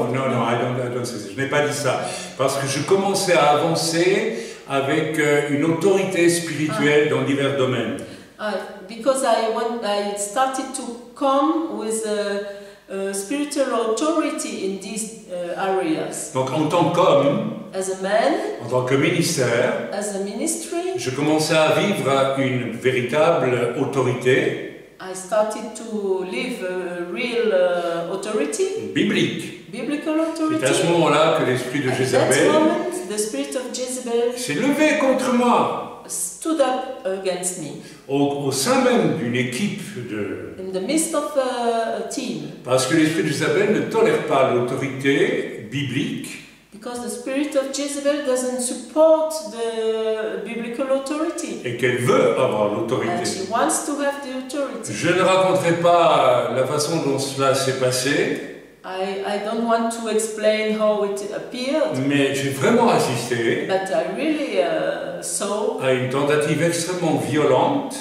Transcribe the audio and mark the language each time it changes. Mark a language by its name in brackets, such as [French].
[French] Non, [English] I don't say [French] ça. Je n'ai pas dit ça. Parce que je commençais à avancer avec une autorité spirituelle dans divers domaines. [English] Because I started to come with a spiritual authority in these areas. [French] Donc en tant qu'homme, [English] As a man, [French] en tant que ministère, [English] as a ministry, [French] je commençais à vivre une véritable autorité [English] I started to live a real authority, [French] biblique. [English] biblical [French] C'est [English] authority. [French] à ce moment-là que l'esprit de [English] At that [French] Jézabel [English] moment, the spirit of Jezebel [French] s'est levé contre moi. [English] stood up against me [French] Au sein même d'une équipe de... [English] in the midst of a team, [French] Parce que l'esprit de Jézabel ne tolère pas l'autorité biblique. [English] because the spirit of Jezebel doesn't support the biblical authority. [French] Et qu'elle veut avoir [English] And [French] l'autorité. [English] she wants to have the authority. [French] Je ne raconterai pas la façon dont cela s'est passé, [English] I don't want to explain how it appeared, [French] mais j'ai vraiment assisté [English] but I really saw [French] à une tentative extrêmement violente